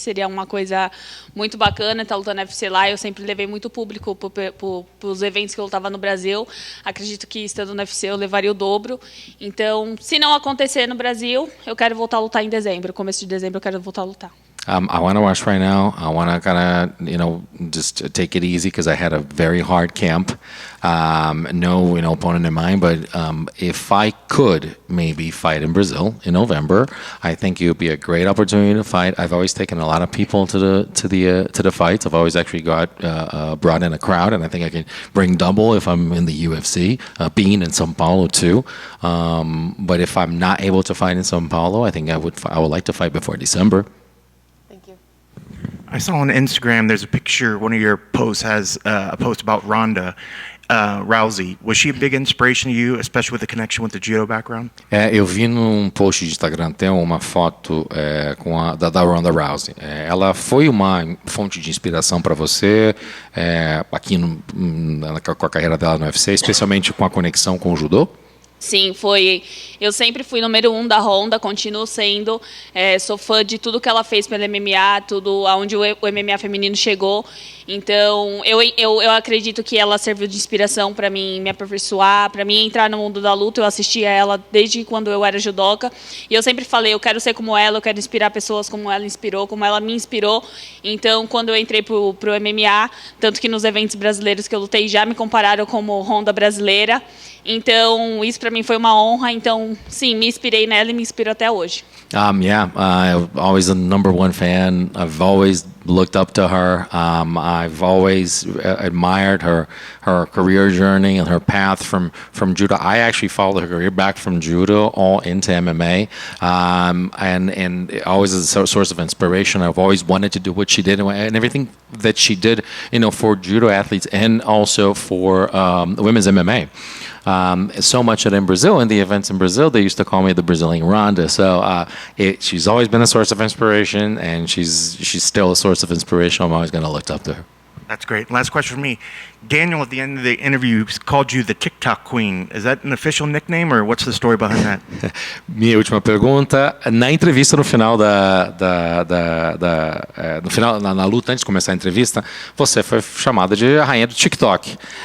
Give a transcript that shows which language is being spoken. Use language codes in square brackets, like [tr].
[pt] Seria uma coisa muito bacana estar lutando no UFC lá. Eu sempre levei muito público para os eventos que eu lutava no Brasil. Acredito que estando no UFC eu levaria o dobro. Então, se não acontecer no Brasil, eu quero voltar a lutar em dezembro. Começo de dezembro eu quero voltar a lutar. [en] I want to rush right now. I want to kind of, just take it easy because I had a very hard camp. No, opponent in mind, but if I could maybe fight in Brazil in November, I think it would be a great opportunity to fight. I've always taken a lot of people to the fights. I've always actually brought in a crowd, and I think I can bring double if I'm in the UFC, being in São Paulo too. But if I'm not able to fight in São Paulo, I think I would like to fight before December. I saw on Instagram there's a picture, one of your posts has a post about Ronda Rousey. Was she a big inspiration to you, especially with the connection with the judo background? [pt] Eu vi num post de Instagram, tem uma foto da Ronda Rousey. Ela foi uma fonte de inspiração para você aqui com a carreira dela no UFC, especialmente com a conexão com o judô? Sim, foi. Eu sempre fui número 1 da Ronda, continuo sendo. Sou fã de tudo que ela fez pelo MMA, tudo aonde o MMA feminino chegou. Então, eu acredito que ela serviu de inspiração para mim me aperfeiçoar, para mim entrar no mundo da luta. Eu assistia ela desde quando eu era judoca. E eu sempre falei, eu quero ser como ela, eu quero inspirar pessoas como ela inspirou, como ela me inspirou. Então, quando eu entrei pro MMA, tanto que nos eventos brasileiros que eu lutei já me compararam como Ronda brasileira. Então, isso para mim foi uma honra. Então, sim, me inspirei nela e me inspiro até hoje. [en] Yeah, I'm always a #1 fan. I've always looked up to her. I've always admired her career journey and her path from judo. I actually followed her career back from judo all into MMA, and always as a source of inspiration. I've always wanted to do what she did and everything that she did, for judo athletes and also for women's MMA. So much that in Brazil, in the events in Brazil, they used to call me the Brazilian Ronda. So she's always been a source of inspiration, and she's still a source of inspiration. I'm always going to look up to her. That's great. Last question for me. Daniel, at the end of the interview, called you the Tik Tok Queen. Is that an official nickname, or what's the story behind that? [pt] Minha última pergunta. Na entrevista no final no final, na luta, antes de começar a entrevista, você foi chamada de a rainha do TikTok.